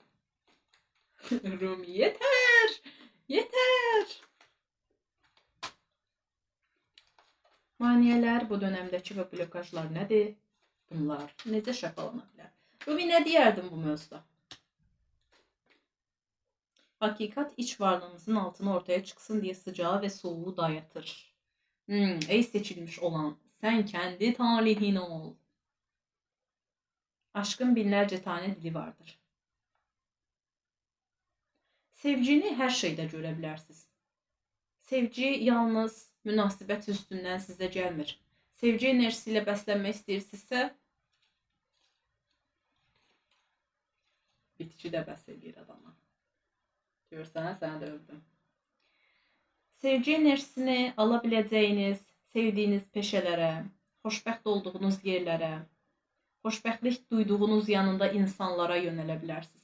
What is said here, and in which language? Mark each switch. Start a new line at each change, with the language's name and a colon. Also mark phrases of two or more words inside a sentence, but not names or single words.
Azerbaijani: Rumi, yetər! Yetər! Maniyələr, bu dönəmdəki və blokajlar nədir? Bunlar necə şəfalana bilər? Rumi, nə deyərdin bu mövzuda?
Turkish: Hakikat iç varlığımızın altına ortaya çıksın diye sıcağı ve soğuğu dayatır. Ey seçilmiş olan, sen kendi talihin ol. Aşkın binlerce tane dili vardır. Sevgini her şeyde görebilirsiniz.
Azerbaijani: Sevgi yalnız münasibət üstündən sizə gəlmir. Sevgi enerjisi ilə bəslənmək istəyirsinizsə, bitki də bəs edir adama. Görsən, sənə də övdüm. Sevgi enerjisini ala biləcəyiniz, sevdiyiniz peşələrə, xoşbəxt olduğunuz yerlərə, xoşbəxtlik duyduğunuz yanında insanlara yönələ bilərsiniz.